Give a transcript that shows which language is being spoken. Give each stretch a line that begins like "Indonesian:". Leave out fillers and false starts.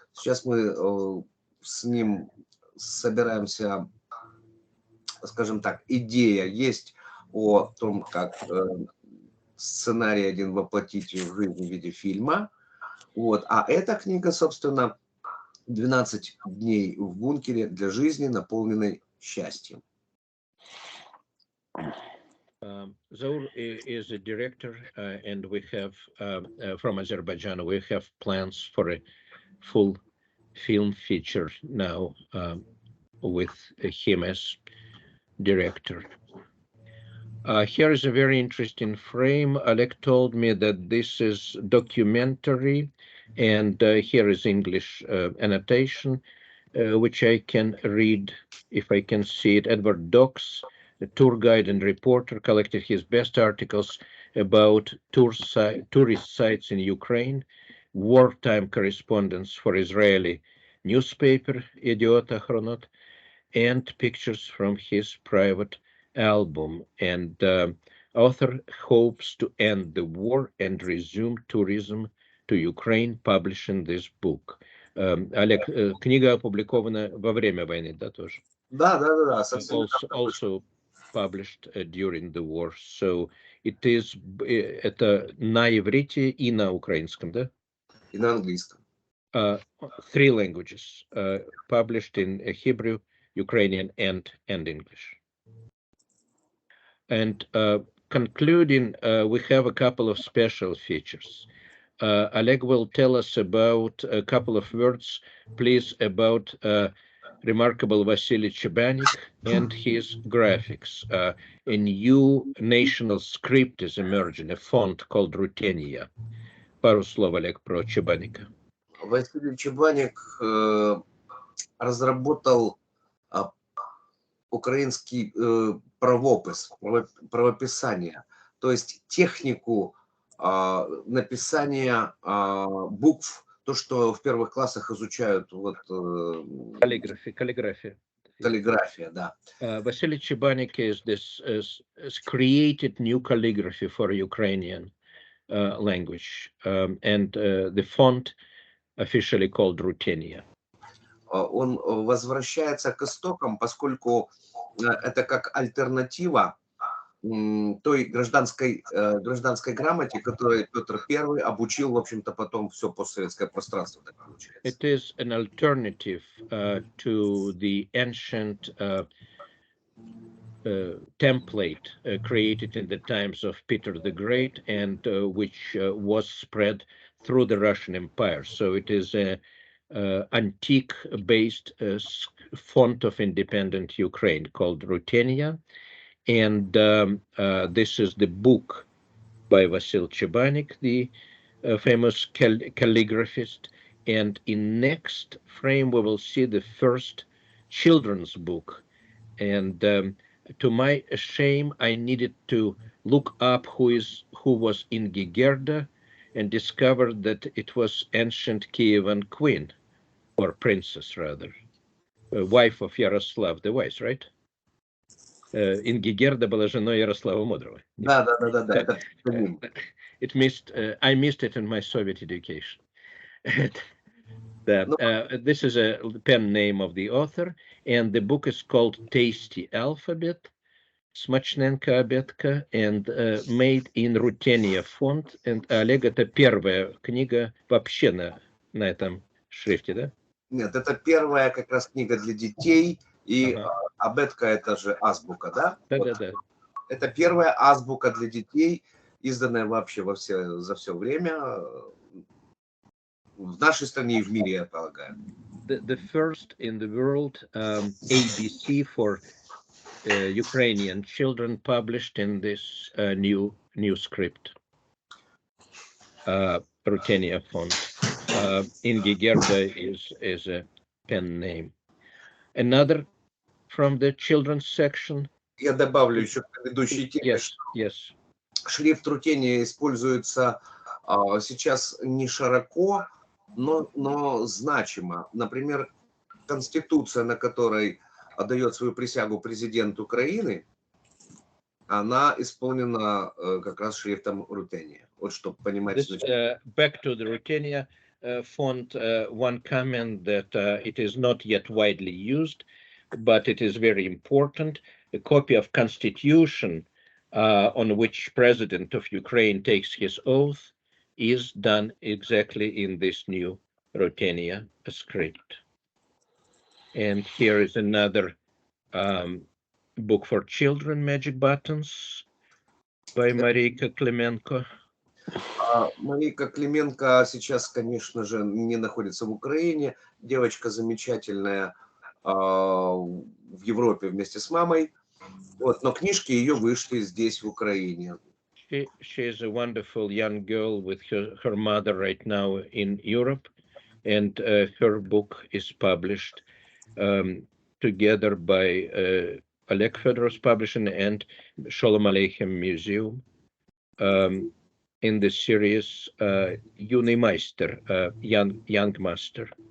Russian: Сейчас мы с ним собираемся, скажем так, идея есть о том, как сценарий один воплотить в жизнь в виде фильма. Вот. А эта книга, собственно, 12 дней в бункере для жизни, наполненной счастьем.
English: Zaur is a director, and we have, from Azerbaijan, we have plans for a full film feature now with him as director. Here is a very interesting frame. Oleg told me that this is documentary, and here is English annotation, which I can read if I can see it. Edward Docks, a tour guide and reporter, collected his best articles about tourist sites in Ukraine, wartime correspondence for Israeli newspaper, Idiot Ahronot, and pictures from his private album. And author hopes to end the war and resume tourism to Ukraine, publishing this book.
Russian: Олег, книга опубликована во время войны, да, тоже? Да.
English: Also published during the war. So it is,
Russian: это на иврите и на украинском, да? И на английском.
English: 3 languages, published in Hebrew, Ukrainian, and English. And concluding, we have a couple of special features. Oleg will tell us about a couple of words, please, about remarkable Vasily Chebanik and his graphics. A new national script is emerging, a font called Rutenia.
Russian: Пару слов, Олег, про Чебаника. Василий Чебаник разработал украинский правопис, правописание, то есть технику написания букв, то, что в первых классах изучают вот каллиграфия, да.
English: Vasily Chebanik is created new calligraphy for Ukrainian language, and the font officially called Rutenia.
Russian: Он возвращается к истокам, поскольку это как альтернатива той гражданской грамоте, которой Петр I обучил, в общем-то, потом все постсоветское пространство. Так получается.
English: It is an alternative to the ancient template created in the times of Peter the Great, and which was spread through the Russian Empire. So it is a antique-based font of independent Ukraine called Rutenia, and this is the book by Vasil Chebanik, the famous calligraphist. And in next frame we will see the first children's book. And to my shame, I needed to look up who was Ingi Gerda, and discovered that it was ancient Kievan queen, or princess rather, wife of Yaroslav the Wise, right?
Russian: Ингигерда была женой Ярослава Мудрого. Да. Это псевдоним.
English: I missed it in my Soviet education. Ну, This is a pen name of the author, and the book is called Tasty Alphabet,
Ukrainian: Смачненькая обедка,
English: and made in Rutenia font.
Russian: And Олег, это первая книга вообще на этом шрифте, да? Нет, это первая как раз книга для детей, и абетка это же азбука, да? Да. Это первая азбука для детей, изданная вообще за все время в нашей стране и в мире, я полагаю.
English: The first in the world ABC for Ukrainian children published in this new script, Rutenia font. Ingigerda is a pen name. Another from the children's section.
Russian: Я добавлю еще к предыдущей теме,
English: Yes.
Russian: Шрифт Рутения используется сейчас не широко, но значимо. Например, Конституция, на которой отдает свою присягу президент Украины, она исполнена как раз шрифтом Рутения. Вот чтобы понимать.
English: Back to the Rutenia font, one comment that it is not yet widely used, but it is very important. A copy of Constitution on which President of Ukraine takes his oath is done exactly in this new Rutenia script. And here is another book for children, Magic Buttons, by Marika Klemenko.
Russian: Марика Клименко сейчас, конечно же, не находится в Украине. Девочка замечательная в Европе вместе с мамой. Вот, но книжки ее вышли здесь, в Украине.
English: She is a wonderful young girl with her mother right now in Europe, and her book is published together by Oleg Fedorov's publishing and Sholem Aleichem Museum in the series Юный Meister, Young Master.